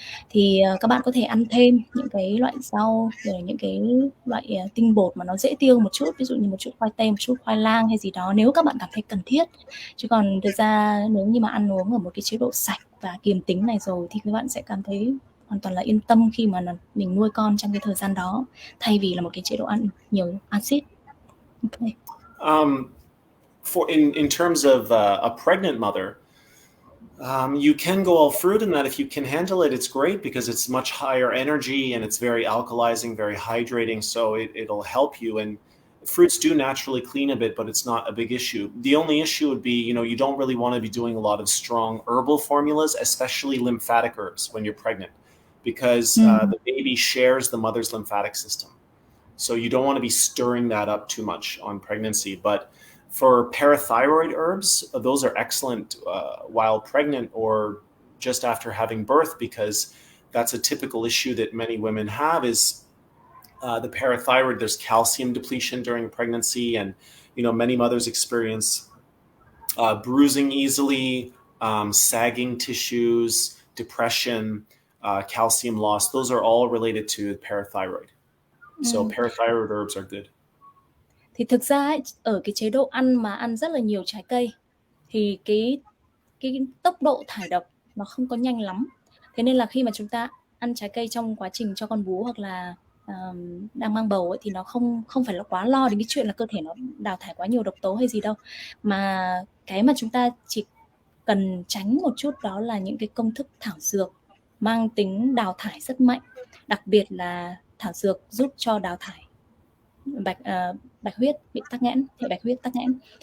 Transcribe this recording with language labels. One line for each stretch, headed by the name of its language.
Vietnamese: Thì các bạn có thể ăn thêm những cái loại rau rồi những cái loại tinh bột mà nó dễ tiêu một chút, ví dụ như một chút khoai tây, một chút khoai lang hay gì đó nếu các bạn cảm thấy cần thiết. Chứ còn thực ra nếu như mà ăn uống ở một cái chế độ sạch và kiềm tính này rồi thì các bạn sẽ cảm thấy hoàn toàn là yên tâm khi mà mình nuôi con trong cái thời gian đó, thay vì là một cái chế độ ăn nhiều axit.
English: Okay. In terms of a pregnant mother, you can go all fruit in that. If you can handle it, it's great because it's much higher energy and it's very alkalizing, very hydrating. So it'll help you. And fruits do naturally clean a bit, but it's not a big issue. The only issue would be, you don't really want to be doing a lot of strong herbal formulas, especially lymphatic herbs when you're pregnant, because the baby shares the mother's lymphatic system. So you don't want to be stirring that up too much on pregnancy. But for parathyroid herbs, those are excellent while pregnant or just after having birth, because that's a typical issue that many women have is the parathyroid. There's calcium depletion during pregnancy, and many mothers experience bruising easily, sagging tissues, depression, calcium loss. Those are all related to parathyroid. So parathyroid herbs are good.
Vietnamese: Thì thực ra ấy, ở cái chế độ ăn mà ăn rất là nhiều trái cây thì cái tốc độ thải độc nó không có nhanh lắm. Thế nên là khi mà chúng ta ăn trái cây trong quá trình cho con bú hoặc là đang mang bầu ấy, thì nó không phải là quá lo đến cái chuyện là cơ thể nó đào thải quá nhiều độc tố hay gì đâu, mà cái mà chúng ta chỉ cần tránh một chút đó là những cái công thức thảo dược mang tính đào thải rất mạnh, đặc biệt là thảo dược giúp cho đào thải bạch huyết bị tắc nghẽn, hệ bạch huyết tắc nghẽn.